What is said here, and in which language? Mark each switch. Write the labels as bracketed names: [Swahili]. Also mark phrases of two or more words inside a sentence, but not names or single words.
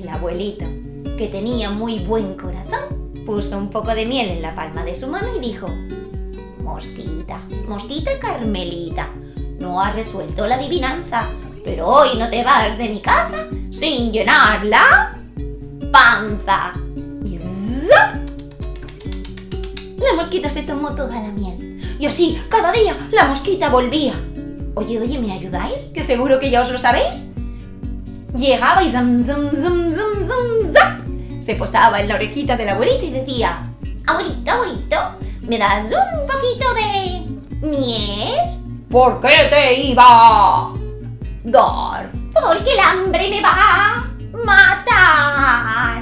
[Spanish] abuelito, que tenía muy buen corazón, puso un poco de miel en la palma de su mano y dijo: Mosquita, Mosquita Carmelita, no has resuelto la adivinanza, pero hoy no te vas de mi casa sin llenar la panza. Y ¡zap! La mosquita se tomó toda la miel. Y así, cada día, la mosquita volvía. Oye, ¿me ayudáis? Que seguro que ya os lo sabéis. Llegaba y zum, zum, zum, zum, zum, zap. Se posaba en la orejita del abuelito y decía: Abuelito, abuelito, ¿me das un poquito de miel? ¿Por qué te iba a dar? Porque el hambre me va a matar.